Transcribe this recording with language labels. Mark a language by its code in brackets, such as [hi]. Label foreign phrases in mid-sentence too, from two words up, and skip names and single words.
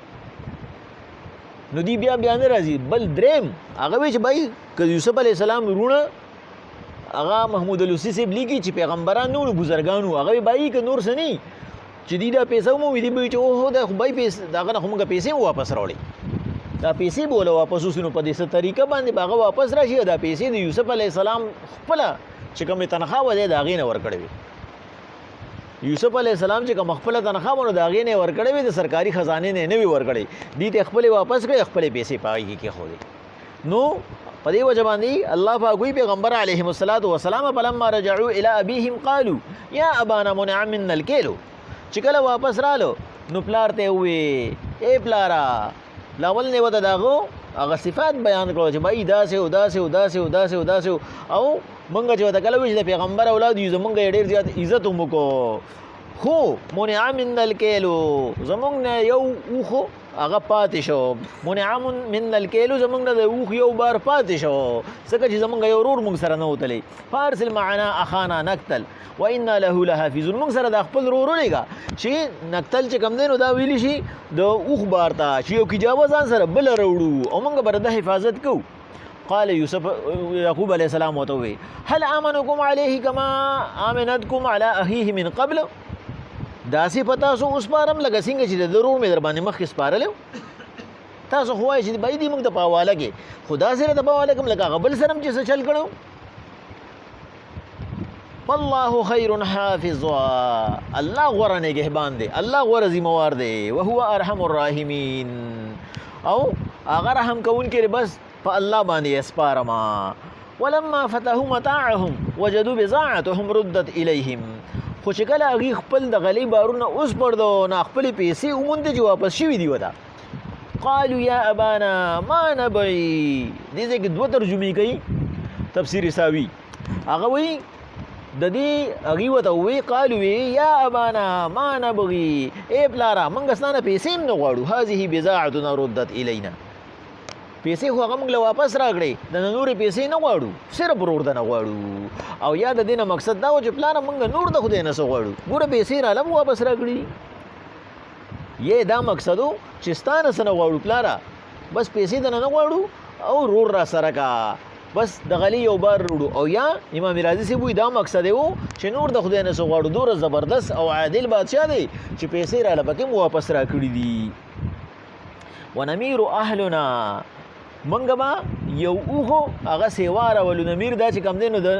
[ps] نو دی بیا نه راځي بل دریم هغه وی چې بھائی که یوسف [ar] علیه السلام [ps] رونه هغه محمود الوسی صاحب لیکي چې پیغمبران نو بزرګانو هغه وی بھائی که نور څه نه چې دی دا پیسه ومومي دی به وي چې اوهو دا خو بھائی دغه نه خو موږ پیسې واپس راوړې دا پیسې به وله واپس وسي نو په دې څه طریقه باندې به هغه واپس راشي دا پیسې د یوسف [ar] علیه السلام [ps] خپله چې کومې تنخواه وه دی د هغې نه ورکړې وي یوسف [ar] علیه السلام [ps] چې کوم خپله تنخواه وه نو د هغې نه یې ورکړې وي د سرکاري خزانې نه یې نه وي ورکړې دې ته خپلې واپس کړې خپلې پیسې په هغې کې کېښودې نو په دې وجه باندې الله پاک وایي پیغمبر [ar] علیهم السلام فلما رجعوا الی ابیهم قالوا یا ابانا منع منا الکیل [ps] چې کله واپس رالو نو پلار ته ووایي ای پلاره لاول نه وته د هغو هغه صفات بیان کړو چې بھائی داسې و داسې و داسې و داسې و داسې او مونږ چې ورته کله وایي چې د پیغمبر اولاد یو زمونږ یې ډېر زیات عزت هم وکړو خو [ar] منع منا الکیل [ps] زمونږ نه یو اوښو هغه پاتې شو [ar] منع منا الکیل [ps] زمونږ نه د اوښ یو بار پاتې شو ځکه چې زمونږ یو ورور مونږ سره نه وتلی [ar] فارسل معنا اخانا نقتل وانا له لحافظون [ps] مونږ سره د خپل ورور ولېږه چې نقتل چې کوم دی نو دا ویلی شي د اوښ بار ته چې یو کجاوه ځان سره بله راوړو او مونږ به د حفاظت کوو [ar] قال یوسف یعقوب علیه السلام [ps] ورته ووایي [ar] هل آمنکم علیه کما آمنتکم علی اخیه من قبل [ps] داسې په تاسو وسپارم لکه څنګه چې د ورور مې در باندې مخکې سپارلی تاسو خو وایئ چې بھائی دې موږ ته په حواله کې خو داسې راته په حواله کړم لکه هغه بل سره هم چې څه چل کړو [ar] والله خیر حافظا [ps] الله غوره نگهبان دی الله غوره ذمہوار دی [ar] وهو ارحم الراحمین [ps] او هغه رحم کوونکی بس په الله باندې اسپارما [ar] ولما فتحوا متاعهم وجدوا بضاعتهم ردت الیهم [ps] خو چې کله هغې خپل د غلۍ بارونه اوس پړدو نه خپلې پیسې وموندې چې واپس شوي دي وته قالوا [ar] یا ابانا ما نبغي [ps] دې ځای کې دوه ترجمې کوي تفسیر ساوي هغه وایي د دې هغې ورته ووایي [ar] قالو یا ابانا ما نبغي [ps] ای پلاره موږ ستا نه پیسې هم نه غواړو [ar] هذه بضاعتنا ردت الینا [ps] پیسې خو هغه موږ له واپس راکړې د نه نورې پیسې نه غواړو صرف ورور د نه غواړو او یا د دې نه مقصد دا و چې پلاره موږ نور د خدای نه څه غواړو ګوره پیسې راله هم واپس راکړي یې دا مقصد و چې ستا نه څه نه غواړو پلاره بس پیسې د نه نه غواړو او رور را سره کا بس د غلي یو بار وروړو او یا امام رازي صاحب وایي دا مقصد یې و چې نور د خدای نه څه غواړو دومره زبردست او عادل بادشاه دی چې پیسې راله پکې هم واپس راکړي دي [ar] ونمیر اهلنا [ps] منګه به یو اوښو هغه سیوا راولو نمیر دا چې کوم دی نو